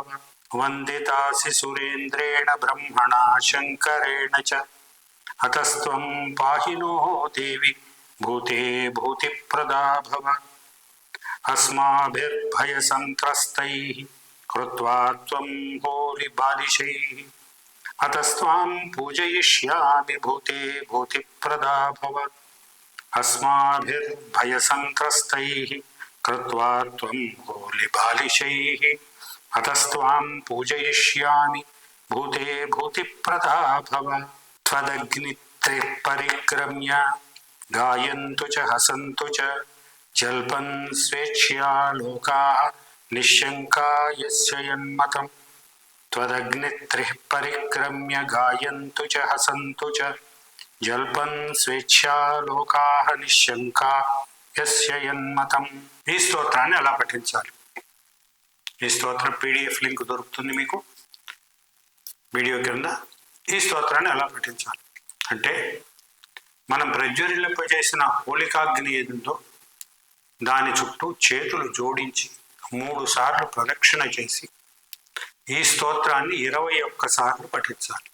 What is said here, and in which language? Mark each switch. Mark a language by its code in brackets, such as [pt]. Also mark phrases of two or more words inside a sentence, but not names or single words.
[sa] వందితాసి సురేంద్రేణ బ్రహ్మణా శంకరేణ చ అతస్త్వం పాహినో దేవి భూతే భూతిప్రదా భవ. అస్మాభిర్భయసంత్రస్తైః కృత్వా త్వం హోలి బాలిశైః అతస్త్వాం పూజయిష్యామి భూతే భూతిప్రదా భవ. अस्माभिर्भयसन्त्रस्तैः कृत्वा त्वं होलिबालिशैः अतस्त्वां पूजयिष्यामि भूते भूतिप्रदा भव त्वदग्नित्रिः परिक्रम्य गायन्तु च हसन्तु च जल्पन् स्वेच्छया लोकाः निःशङ्का यस्य यन्मतम् त्वदग्नित्रिः परिक्रम्य गायन्तु च हसन्तु च జల్పన్ స్వేచ్ఛా లోకాః నిశ్శంకా యస్య యన్మతం. [te] ఈ స్తోత్రాన్ని ఎలా పఠించాలి? ఈ స్తోత్రం [en] PDF link [te] దొరుకుతుంది మీకు వీడియో కింద. ఈ స్తోత్రాన్ని ఎలా పఠించాలి అంటే, మనం ప్రజ్వరిల్లింపజేసిన హోలికాగ్ని ఏదుందో దాని చుట్టూ చేతులు జోడించి 3 సార్లు ప్రదక్షిణ చేసి ఈ స్తోత్రాన్ని 21 సార్లు పఠించాలి.